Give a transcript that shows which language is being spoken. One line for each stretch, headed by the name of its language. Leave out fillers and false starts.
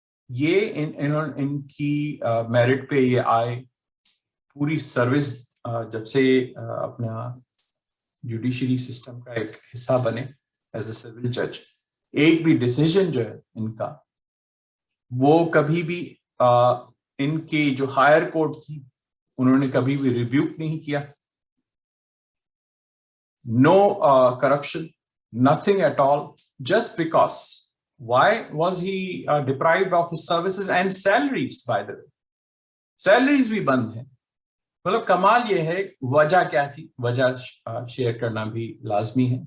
Urdu: یہ ان کی میرٹ پہ یہ آئے, پوری سروس جب سے اپنا جوڈیشری سسٹم کا ایک حصہ بنے ایز اے سول جج, ایک بھی ڈیسیجن جو ہے ان کا وہ کبھی بھی ان کی جو ہائر کورٹ تھی انہوں نے کبھی بھی ریبیوک نہیں کیا.
English: No corruption, nothing at all, just because. Why was he deprived of his services and salaries, by the way?
Urdu: Salaries بھی بند ہیں. مطلب کمال یہ ہے, وجہ کیا تھی, وجہ شیئر کرنا بھی لازمی ہے.